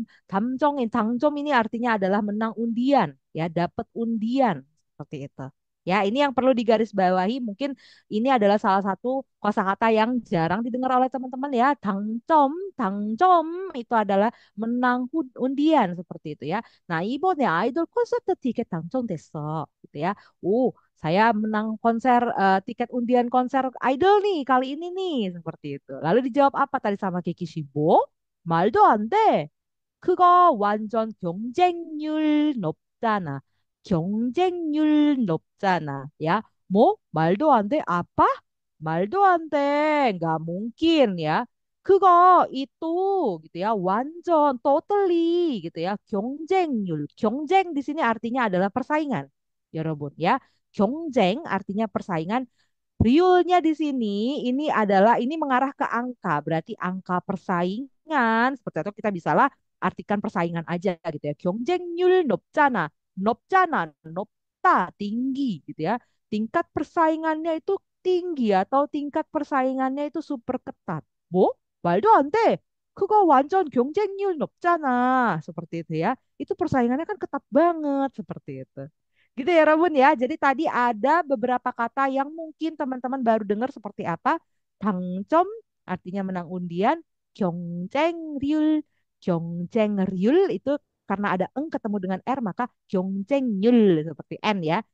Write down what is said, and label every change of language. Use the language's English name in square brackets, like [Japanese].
[Indonesian] Dangdom ini artinya adalah menang undian, ya, dapat undian seperti itu. Ya, ini yang perlu digarisbawahi. Mungkin ini adalah salah satu kosakata yang jarang didengar oleh teman-teman ya. Dangdom itu adalah menang undian seperti itu ya. [Korean] Nah, 이번에 아이돌 콘서트 티켓 당첨됐어. [Indonesian] Gitu ya. Oh, saya menang konser tiket undian konser idol nih kali ini nih seperti itu. Lalu dijawab apa tadi sama Kiki Shibo? [Korean] 말도 안 돼. 그거 완전 경쟁률 높잖아. 경쟁률 높잖아. Ya, 뭐? 말도 안 돼? apa? 말도 안 돼. [Indonesian] Nggak mungkin ya. 그거 itu gitu ya. 완전 totally gitu ya. [Korean] 경쟁률. [Indonesian] 경쟁 di sini artinya adalah persaingan. Ya, Robun ya. 경쟁 artinya persaingan. Riulnya di sini ini mengarah ke angka, berarti angka persaingan. Seperti itu kita bisalah artikan persaingan aja gitu ya. [Korean] 경쟁률 높잖아. [Indonesian] 높잖아, 높다, tinggi gitu ya. Tingkat persaingannya itu tinggi atau tingkat persaingannya itu super ketat. [Korean] 뭐? 말도 안 돼. 그거 완전 경쟁률 높잖아. [Indonesian] Seperti itu ya. Itu persaingannya kan ketat banget seperti itu. Gitu ya Rabun ya. Jadi tadi ada beberapa kata yang mungkin teman-teman baru dengar seperti apa. Tangcom artinya menang undian. Gyeongjaengryul. Gyeongjaengryul itu karena ada eng ketemu dengan R maka gyeongjaengryul seperti N ya.